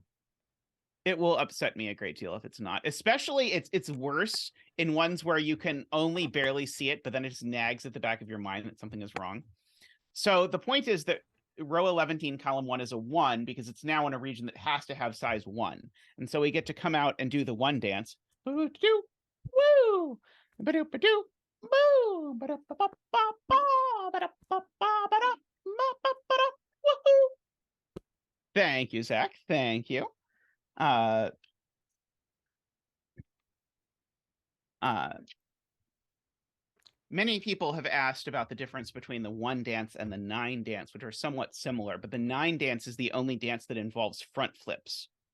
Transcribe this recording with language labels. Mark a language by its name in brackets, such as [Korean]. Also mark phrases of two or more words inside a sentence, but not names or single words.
[English] It will upset me a great deal if it's not. Especially it's worse in ones where you can only barely see it, but then it just nags at the back of your mind that something is wrong. So the point is that row 11, column 1 is a 1 because it's now in a region that has to have size 1. And so we get to come out and do the 1 dance. Woo! Ba-do-ba-do! Boo! Ba-da-ba-ba-ba-ba! Ba-da-ba-ba-ba-da! Thank you, Zach. Thank you. Many people have asked about the difference between the 1 dance and the 9 dance, which are somewhat similar, but the 9 dance is the only dance that involves front flips.